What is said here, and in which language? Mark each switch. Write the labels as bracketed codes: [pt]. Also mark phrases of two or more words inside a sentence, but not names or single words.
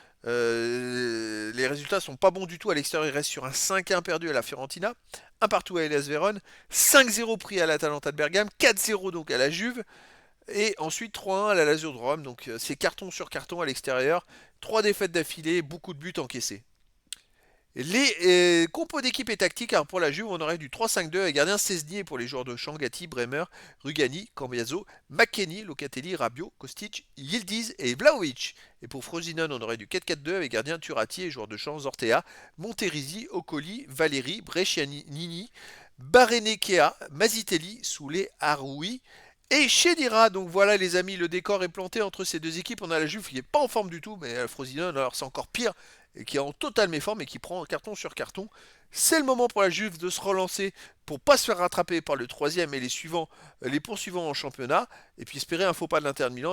[fr] Les résultats sont pas bons du tout à l'extérieur. Ils restent sur un 5-1 perdu à la Fiorentina, un partout à Hellas Vérone, 5-0 pris à l'Atalanta de Bergame, 4-0 donc à la Juve, et ensuite 3-1 à la Lazio de Rome. Donc c'est carton sur carton à l'extérieur. 3 défaites d'affilée, beaucoup de buts encaissés. Les compos d'équipe et tactique, alors pour la Juve, on aurait du 3-5-2 avec gardien Szczesny et pour les joueurs de champ, Gatti, Bremer, Rugani, Cambiaso, McKennie, Locatelli, Rabiot, Kostic, Yildiz et Vlahovic. Et pour Frosinone, on aurait du 4-4-2 avec gardien Turati et joueurs de champ Zortea, Monterisi, Ocoli, Valeri, Brescianini, Barenekea, Mazitelli, Soulé, Haroui et Chedira. Donc voilà les amis, le décor est planté entre ces deux équipes. On a la Juve qui n'est pas en forme du tout, mais Frosinone, alors c'est encore pire, et qui est en totale méforme et qui prend carton sur carton. C'est le moment pour la Juve de se relancer pour pas se faire rattraper par le troisième et les suivants, les poursuivants en championnat, et puis espérer un faux pas de l'Inter de Milan.